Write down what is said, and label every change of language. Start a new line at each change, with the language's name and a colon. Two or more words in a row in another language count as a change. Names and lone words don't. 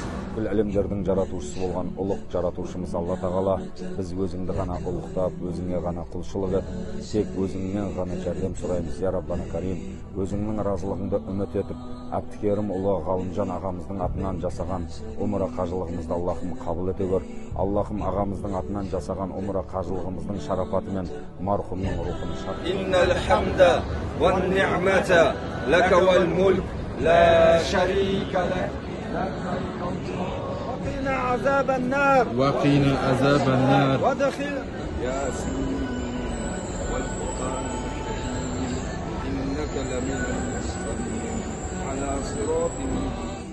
Kazakh: Бұл әлемдердің жаратушысы болған ұлық жаратушымыз Алла Тағала біз өзіңді ғана ұлықтап, өзіңе ғана құлшылық ет, тек өзіңнен ғана жәрдем сұраймыз,
Arabic: يا ربنا كريم.
Kazakh: Өзіңнің разылығыңды үміт етіп, Әбдікерім ұлы Ғалымжан ағамыздың атынан жасаған умра қажылығымызды Аллахым қабыл ете көр. Аллахым ағамыздың атынан жасаған умра қажылығымыздың шарапатымен марқұмның рухын шат.
Arabic: إن الحمد والنعمة لك والملك لا شريك لك. وقنا عذاب النار وقنا عذاب النار ودخل ياسين والقرآن الحكيم إنك لمن المرسلين على صراط